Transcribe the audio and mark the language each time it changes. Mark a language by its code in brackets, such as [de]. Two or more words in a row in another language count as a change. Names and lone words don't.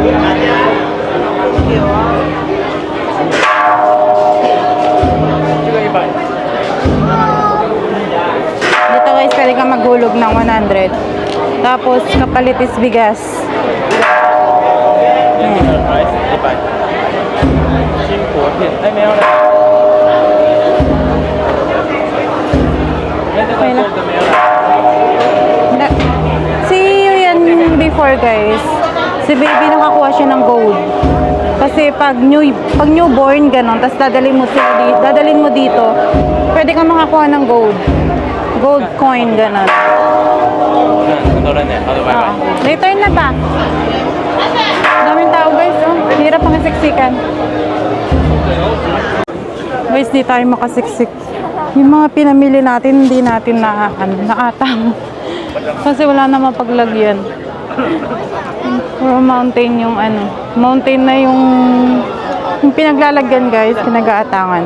[tl] Dito, guys, pwede ka maghulog ng 100. Tapos, kapalit is bigas. [en] Rice 100。 [zh] 金箔片，哎，没有了。那这个 gold 没有了。 [tl] Si yan before, guys. Si baby nakakuha siya ng gold. Kasi pag newborn ganon, tapos dadalhin mo dito, pwede kang makakuha ng gold. Gold coin ganon. [zh] 很多人呢，好的，拜拜。 [tl] Later na ba? Daming tao, guys. Oh. Hirap ang siksikan. Guys, di tayo makasiksik. Yung mga pinamili natin, hindi natin naatang. Kasi wala na mapaglagyan. Puro mountain yung mountain na yung pinaglalagyan, guys, pinag-aatangan.